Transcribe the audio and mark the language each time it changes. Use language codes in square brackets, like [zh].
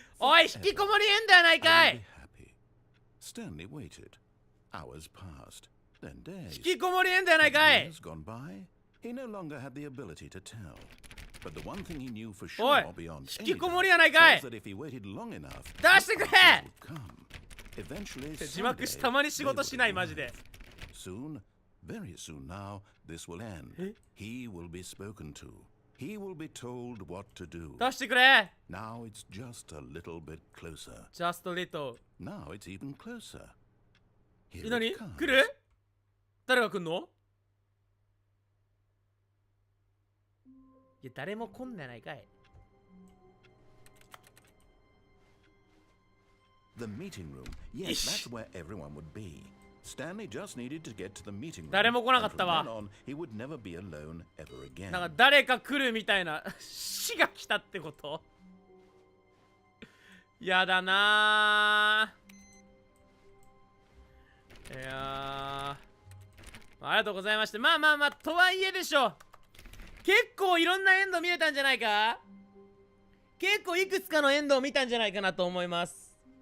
[ja] おい、引きこもり変だやないかい。 [en] Stanley waited. Hours passed. Then days. [ja] 引きこもり変だやないかい。 [en] Years gone by. He no longer had the ability to tell. But the one thing he knew for sure beyond any doubt was that if he waited long enough, [ja] 出してくれ。 [en] come. Eventually, [ja] 字幕したまに仕事しないマジで。 [en] Soon, very soon now, this will end. He will be spoken to. He will be told what to do. [ja] 出してくれ。 [en] Now it's just a little bit closer. Just a little. Now it's even closer. Here [ja] 何 [en] it comes. [ja] 来る？誰が来んの？いや、誰も来んなやないかい。 [en] The meeting room. Yes, that's where everyone would be. Stanley just needed to get to the meeting room. [ja] 誰も来なかったわ。 [en] And from then on, he would never be alone ever again. [ja] なんか誰か来るみたいな死が来たってこと？やだなー。いやー、ありがとうございました。まあとはいえでしょ。結構いろんなエンド見れたんじゃないか。結構いくつかのエンドを見たんじゃないかなと思います。